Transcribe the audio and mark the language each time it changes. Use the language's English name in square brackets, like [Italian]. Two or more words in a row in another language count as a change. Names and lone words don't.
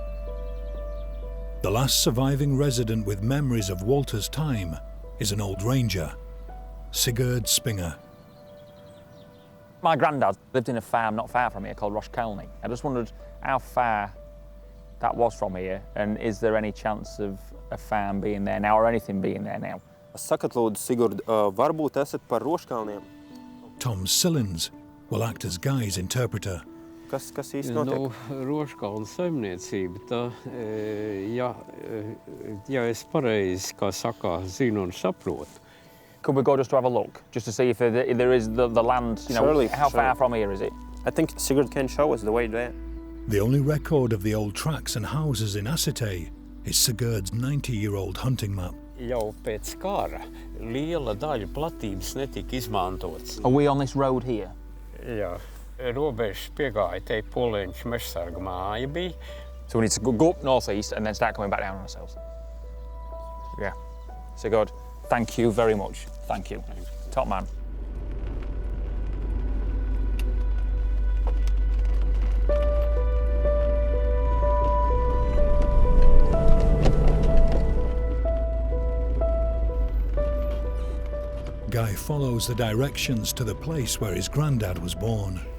[English] The last surviving resident with memories of Walter's time is an old ranger, Sigurd Spinger. My granddad lived in a farm not far from here called Roshkalny. I just wondered how far that was from here, and is there any chance of a farm being there now or anything being there now? [Latvian] Sakat lūdzu, Sigurd, varbūt esat par Roškalniem? [English] Tom Sillins will act as Guy's interpreter. [Latvian] Kas īsti notiek? Roškalna saimniecība, tā, ja es pareizi, kā saka, zinu un saprotu. [English] Could we go just to have a look, just to see if there is the land, you know, surely, how far from here is it? I think Sigurd can show us the way there. The only record of the old tracks and houses in Asite is Sigurd's 90-year-old hunting map. [Latvian] Jau pēc kara liela daļa platības netika izmantots. [English] Are we on this road here? [Latvian] Jā, robežas piegāja, te Polēņš mežsarga māja bija. [English] So we need to go up northeast and then start coming back down on ourselves. Yeah. Sigurd, thank you very much. Thank you. Top man. Guy follows the directions to the place where his granddad was born.